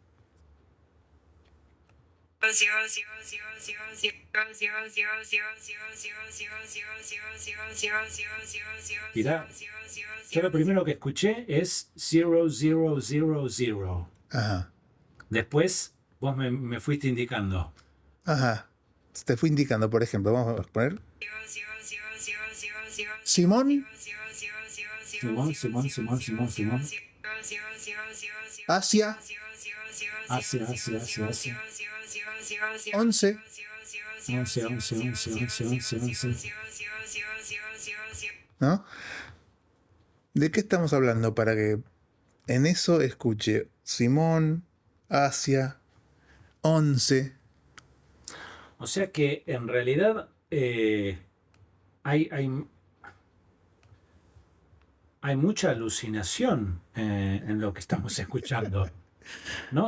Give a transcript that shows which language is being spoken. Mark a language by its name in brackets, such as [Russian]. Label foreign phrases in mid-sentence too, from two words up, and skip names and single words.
[Spanish] Mirá, yo lo primero que escuché es 0000. Ajá, Después vos me fuiste indicando. ajá. Te fui indicando, por ejemplo, vamos a poner Simón, Simón, Simón, Simón, Simón, Simón. Asia, Asia, Asia, Asia, Asia. 11. 11, 11, 11, 11, 11, 11. ¿No? ¿De qué estamos hablando? Para que en eso escuche Simón, Asia, 11. O sea que en realidad hay, hay, hay mucha alucinación en lo que estamos escuchando, ¿no?